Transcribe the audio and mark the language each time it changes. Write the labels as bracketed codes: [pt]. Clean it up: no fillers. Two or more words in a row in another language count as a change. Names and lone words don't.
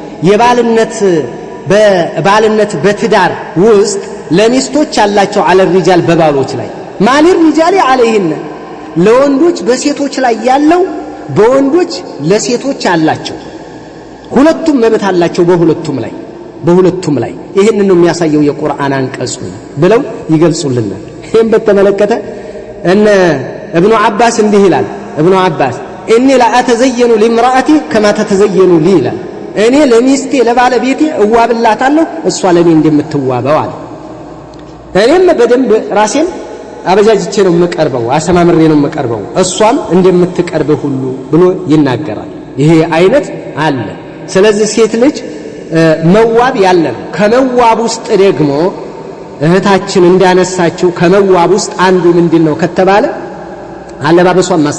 [am] የባልነት በትዳር ውስጥ ለሚስቶች አላቸው [ar] على الرجال [am] በባሎች ላይ [ar] مالي الرجال عليهن [am] ለወንዶች በሴቶች ላይ ያለው በወንዶች ለሴቶች አላቸው። ሁለቱም መብት አላቸው በሁለቱም ላይ ይሄንን ነው የሚያሳየው የቁርአን አንቀጹ ብለው ይገልጹልናል። ይሄን በተመለከተ እነ ኢብኑ አባስ እንዲህ ይላል። ኢብኑ አባስ እኔ [ar] لأتزين لامرأتي كما تتزين لي [am] ይላል። እኔ ለሚስቴ ለባለቤቴ እዋብላታለሁ እሷ ለኔ እንደምትዋበው አለ። እኔም በደንብ ራሴን አበጃጅቼ ነው የምቀርበው፣ አሰማምሬ ነው የምቀርበው እሷም እንደምትቀርበው ሁሉ ብሎ ይናገራል። ይሄ አይነት አለ። ስለዚህ ሴት ልጅ መዋብ ያለ ነው። ከመዋብ ውስጥ ደግሞ እህታችን እንዳነሳችው ከመዋብ ውስጥ አንዱ ምንድነው ከተባለ አለባበሷን